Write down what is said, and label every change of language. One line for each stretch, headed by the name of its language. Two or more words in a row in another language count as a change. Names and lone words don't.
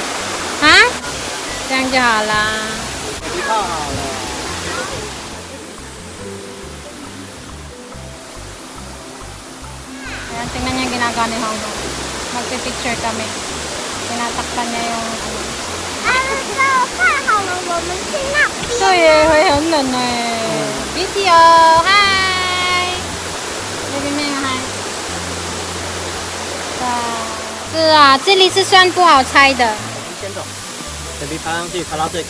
Filipino: Ha? Siyang jahala. Ayan, tingnan niya yung ginagawa ni Honghan. Magpipicture kami. Tinatakpan niya yung ano.
Chinese: 看好了，我们去那边。对耶，会很冷哎。Video，嗨。那边没有嗨。是啊，这里是算不好猜的。先走，等你爬上去，爬到最高。